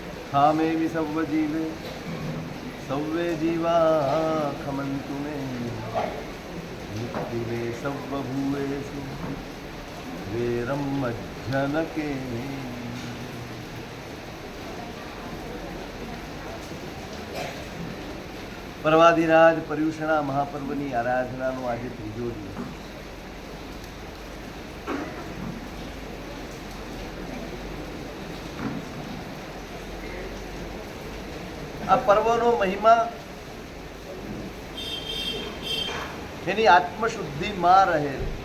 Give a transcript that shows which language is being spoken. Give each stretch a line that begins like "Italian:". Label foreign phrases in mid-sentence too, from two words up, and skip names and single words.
Prakrit languages: खामेमि सव्व जीवे सव्वे जीवा खमन्तु मे नित्तिवे सव्व भूवेषु वेरं मज्जनके।
Gujarati: પરવાધિરાજ પર્યુષણા મહાપર્વની आराधनाનો આજે ત્રીજો દિવસ। આ પર્વનો મહિમા એની આત્મશુદ્ધિમાં રહે।